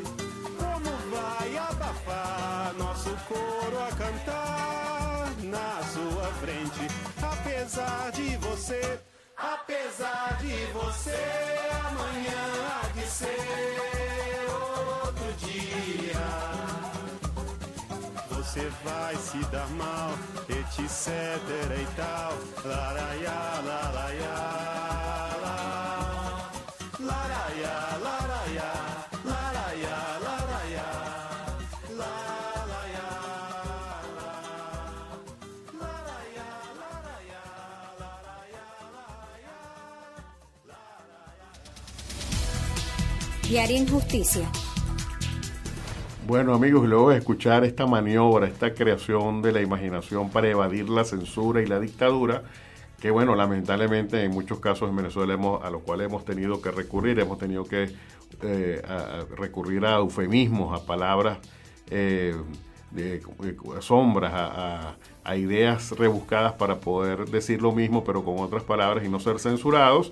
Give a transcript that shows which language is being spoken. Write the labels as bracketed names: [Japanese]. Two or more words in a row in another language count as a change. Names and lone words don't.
[Portuguese] Como vai abafar nosso coro a cantar na sua frente? Apesar de você, amanhã há de ser outro dia. Você vai se dar mal, etc e tal. Laraiá, laraiá, laraiá, laraiá, laraiá, laraiá, laraiá, laraiá, laraiá. [Spanish] Diario Injusticia. Bueno, amigos, luego de escuchar esta maniobra, esta creación de la imaginación para evadir la censura y la dictadura, que bueno, lamentablemente en muchos casos en Venezuela a lo cual hemos tenido que recurrir, recurrir a eufemismos, a palabras sombras, a ideas rebuscadas para poder decir lo mismo, pero con otras palabras y no ser censurados.